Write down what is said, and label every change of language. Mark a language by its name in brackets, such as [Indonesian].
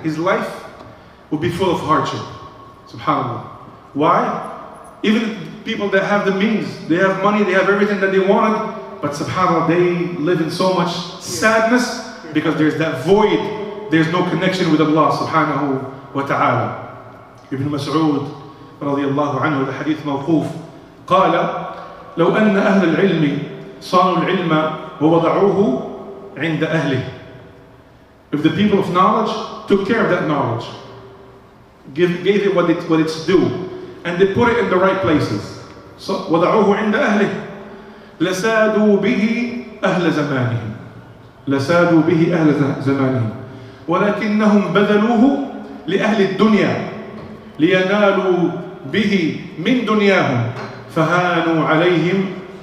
[English] His life will be full of hardship. Subhanallah. Why? Even people that have the means, they have money, they have everything that they wanted, but subhanAllah, they live in so much sadness because there's that void, there's no connection with Allah subhanahu wa ta'ala. [Arabic] Ibn Mas'ud رضي الله عنه, the hadith موقوف, قال لو أن أهل العلم صانوا العلم ووضعوه عند أهله. [English] If the people of knowledge took care of that knowledge, gave it what it's due, and they put it in the right places, so [Arabic] وضعوه عند أهله لسادوا به أهل زمانهم, لسادوا به أهل زمانهم ولكنهم بذلوه لأهل الدنيا لينالوا به من دنياهم فهانوا عليهم.